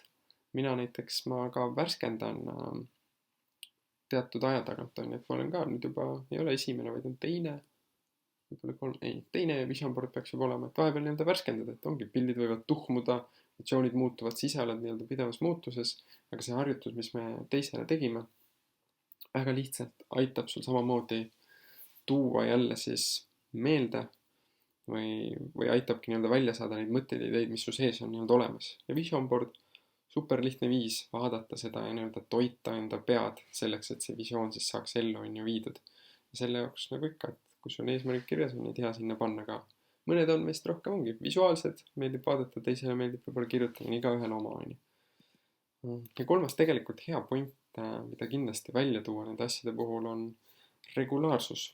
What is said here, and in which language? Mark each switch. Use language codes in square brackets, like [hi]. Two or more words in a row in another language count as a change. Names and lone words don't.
[et] Mina näiteks, ma ka värskendan teatud aja tagant on, et ma olen ka nüüd juba, ei ole esimene, vaid on teine, teine [en] vision board [et] peaks juba olema, et vahepeal nii-öelda värskendada, et ongi, pildid võivad tuhmuda, visioonid muutuvad, siis sa oled nii-öelda pidevas muutuses, aga see harjutus, mis me teisele tegime, väga lihtsalt aitab sul samamoodi tuua jälle siis meelde või aitabki nii-öelda välja saada neid mõtteid ja ideid, mis su sees on nii-öelda olemas. Ja [en] vision board, [et] super lihtne viis vaadata seda ja nii-öelda toita enda pead selleks, et see visioon siis saaks ellu on ju viidud. Ja selle jaoks nagu ikka, et kui sul on eesmärgid kirjas, on neid hea sinna panna ka. Mõned on meist rohkem ongi visuaalsed, meeldib vaadata, teisele meeldib võib-olla kirjutada, nii igaühel oma on ju. Ja kolmas tegelikult hea point, mida kindlasti välja tuua nende asjade puhul on regulaarsus.